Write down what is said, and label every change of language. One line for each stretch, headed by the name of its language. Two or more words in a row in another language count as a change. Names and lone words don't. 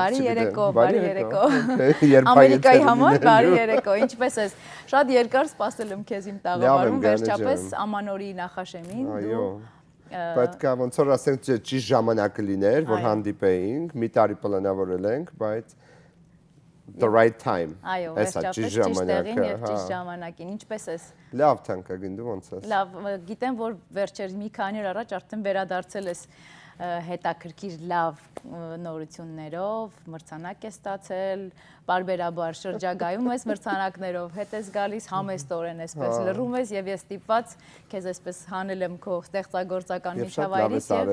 Armenian: Բարի երեկո։ Ամերիկայի համար բարի երեկո, ինչպես ես։ Շատ երկար սպասել եմ քեզ իմ տաղավարում, վերջապես ամանորի նախաշեմին։ Այո։ Պետք է ոնց որ ասենք ճիշտ ժամանակը լիներ, որ հանդիպեինք, մի տարի պլանավորել ենք, բայց
English: the right time։
Armenian: Այո, վերջապես ճիշտ տեղին եւ ճիշտ ժամանակին։ Ինչպես ես։ Լավ թանկագին դու ոնց ես։ Լավ, գիտեմ, որ վերջերս մի քանի օր առաջ արդեն վերադարձել ես հետաքրքիր լավ նորություններով, մրցանակ ես ստացել, բարբերաբար շրջագայում ես մրցանակներով, հետ ես գալիս համեստորեն այսպես լռում ես եւ ես ստիպված քեզ այսպես հանել եմ քո ստեղծագործական միջավայրից եւ